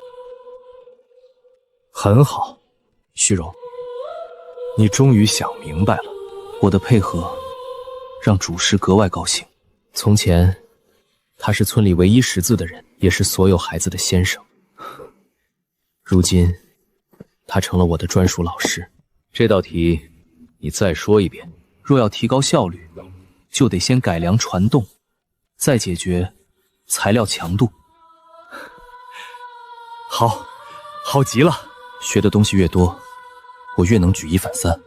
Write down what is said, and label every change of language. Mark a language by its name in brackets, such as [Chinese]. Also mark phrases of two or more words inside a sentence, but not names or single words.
[Chinese] 很好，虛榮，你終於想明白了。我的配合，讓主師格外高興。從前，他是村裡唯一識字的人，也是所有孩子的先生。如今，他成了我的專屬老師。這道題，你再說一遍。若要提高效率，就得先改良傳動，再解決材料強度。好極了！學的東西越多，我越能舉一反三。